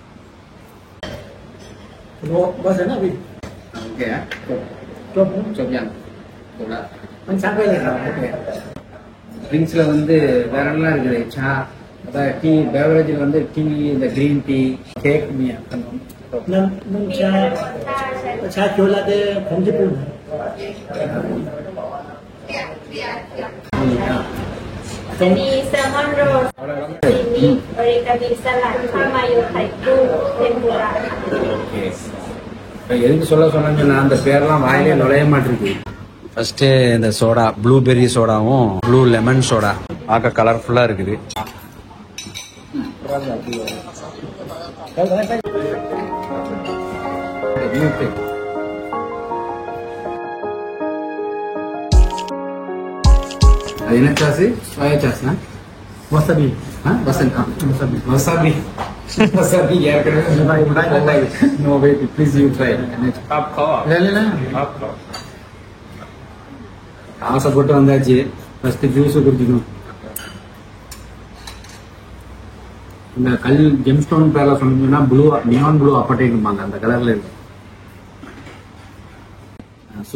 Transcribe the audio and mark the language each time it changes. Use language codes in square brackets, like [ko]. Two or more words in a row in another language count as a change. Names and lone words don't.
[ta] ட்ரிங்க்ஸ்ல வந்து வேற எல்லாம் இருக்குது. அதாவது [en] tea beverage [ta] வந்து டீ, இந்த [en] green tea, cake, [th] มีแซลมอนโรลซีมิโอริกามิสลัดข้าวมาโยไข่กุ้งเทมปุระ. [ta] எதுக்கு சொன்னா அந்த பேரெல்லாம் வாயிலே நுழைய மாட்டிருக்கு. ஃபர்ஸ்ட் இந்த சோடா, [en] blueberry soda blue lemon soda [ta] பார்க்க கலர்ஃபுல்லா இருக்குது. அது என்ன சாஸ்? [en] soy sauce? [ta] வசாபி. வசாபி. வசாபி ஏற்கனவே. [en] No wait, please you try. [ta] ஆசைப்பட்டு வந்தாச்சு, [en] first juice [ta] குடிக்கணும். இந்த கல் ஜெம்ஸ்டோன் பேர்ல சொன்னீங்கன்னா [en] blue, neon blue [ta] அப்பட்டைக்கும்பாங்க, அந்த கலர்ல இருக்கு.